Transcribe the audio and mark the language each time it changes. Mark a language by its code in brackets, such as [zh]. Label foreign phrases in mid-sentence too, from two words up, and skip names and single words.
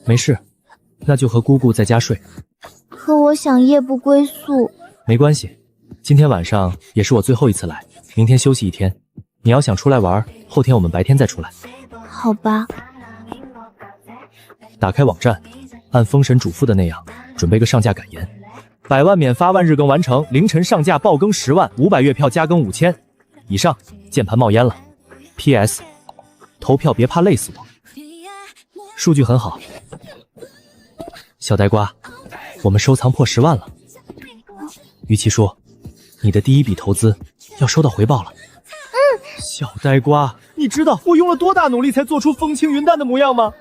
[zh] 没事，那就和姑姑在家睡。可我想夜不歸宿。没關係，今天晚上也是我最後一次來，明天休息一天。你要想出來玩，後天我們白天再出來。好吧。打開網站，按封神嘱咐的那樣，準備個上架感言。100萬免發，萬日更完成，凌晨上架爆更10萬，500月票加更5000。以上，鍵盤冒煙了。PS，投票別怕累死我。數據很好。小呆瓜，我們收藏破10萬了。於其叔，你的第一筆投資要收到回報了。小呆瓜，你知道我用了多大努力才做出風輕雲淡的模樣嗎？